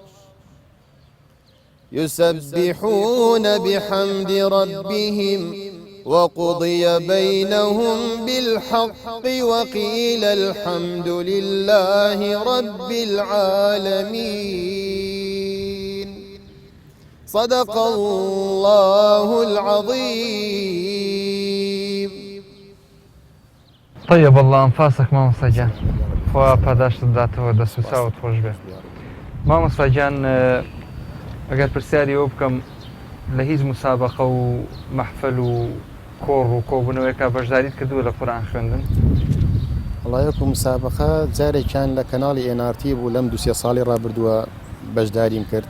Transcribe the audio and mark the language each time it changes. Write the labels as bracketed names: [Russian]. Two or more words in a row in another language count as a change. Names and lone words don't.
[Arabic] يسبحون بحمد ربهم وقضي بينهم بالحق وقيل الحمد لله رب العالمين. صدق الله العظيم. طيب الله أنفاسك [Central Kurdish] مامۆستا گیان، خوا پاداشت بداتەوە، دەست و چاوت خۆش بێ. مامۆستا گیان، ئەگەر پرسیاری ئەوە بکەم لە هیچ مسابقە و مەحفل و کۆڕ و کۆبوونەوەیەکە بەشداریت کردووە لە قورئان خوێندن؟ وڵای وەکو مسابقە جارێکیان لە کەناڵی NRT بوو لەم 2-3 ساڵی ڕابردووە بەشداریم کرد.